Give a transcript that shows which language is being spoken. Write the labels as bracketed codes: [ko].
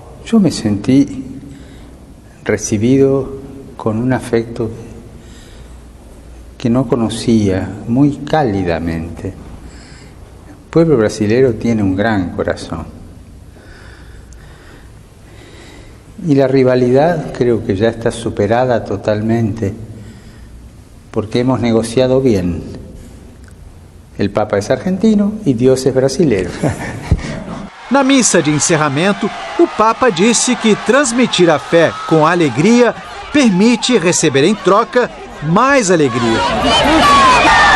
[pt] Eu me senti recebido com um afecto que não conhecia, muito calidamente. O povo brasileiro tem um grande coração. [es] Y la rivalidad creo que ya está superada totalmente, porque hemos negociado bien. El Papa es argentino y Dios es brasileiro. [pt] Na missa de encerramento, o Papa disse que transmitir a fé com alegria permite receber em troca mais alegria.